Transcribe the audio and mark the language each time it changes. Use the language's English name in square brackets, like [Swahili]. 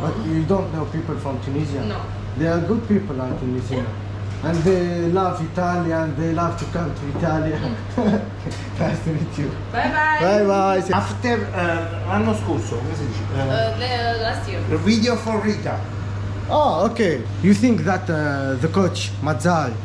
[English] But you don't know people from Tunisia. No. They are good people in Tunisia. And they love Italy and they love to come to Italy. Nice to meet you. Bye bye. Bye bye. After [Italian] l'anno scorso, come si dice? [English] Last year. The video for Rita. Oh, okay. You think that the coach Mazzari,